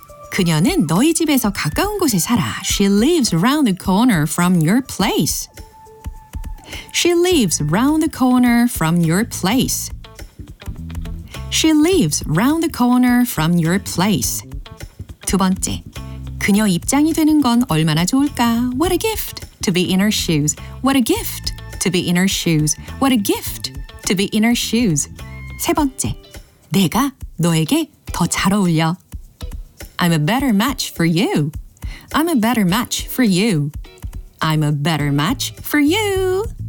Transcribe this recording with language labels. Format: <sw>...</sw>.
<en>She lives around the corner from your place. She lives round the corner from your place. She lives round the corner from your place.</en> <ko>두 번째, 그녀 입장이 되는 건 얼마나 좋을까?</ko> <en>What a gift to be in her shoes. What a gift to be in her shoes. What a gift to be in her shoes.</en> <ko>세 번째, 내가 너에게 더 잘 어울려.</ko> <en>I'm a better match for you. I'm a better match for you. I'm a better match for you.</en>